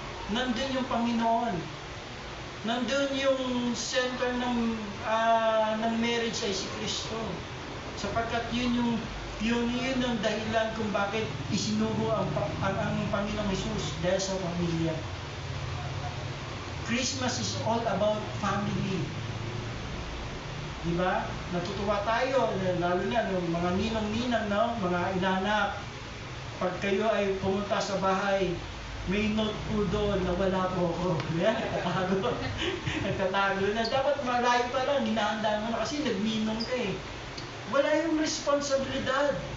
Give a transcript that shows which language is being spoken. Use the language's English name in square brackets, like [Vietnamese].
[Filipino] Nandun yung Panginoon. Nandun yung center ng marriage ay si Kristo. Sapagkat yun ang dahilan kung bakit isinuro ang Panginoong Jesus dahil sa pamilya. [English] Christmas is all about family. [Filipino] Diba? Natutuwa tayo, lalo na yung mga ninang-ninang, mga inanak. Pag kayo ay pumunta sa bahay, may note po doon na wala po ako. Yan, nagtatago. Nagtatago na. Dapat malayo pa lang, hinahanda mo na kasi nagminong ka Wala yung responsibilidad.